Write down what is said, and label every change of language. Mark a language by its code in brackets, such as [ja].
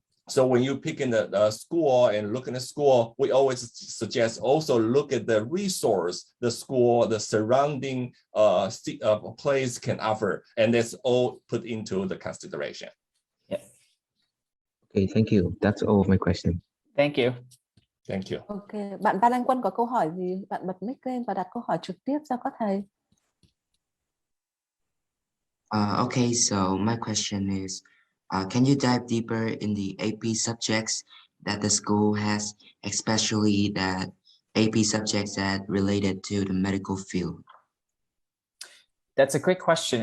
[en] So when you pick in the school and look in the school, we always suggest also look at the resource, the school, the surrounding place can offer, and that's all put into the consideration. Okay, thank you. That's all of my question. Thank you. Thank you. [vi] Okay, bạn Văn Anh Quân có câu hỏi gì? Bạn bật mic lên và đặt câu hỏi trực tiếp cho các thầy. [en] Okay, so my question is, can you dive deeper in the AP subjects that the school has, especially that AP subjects that related to the medical field? That's a great question.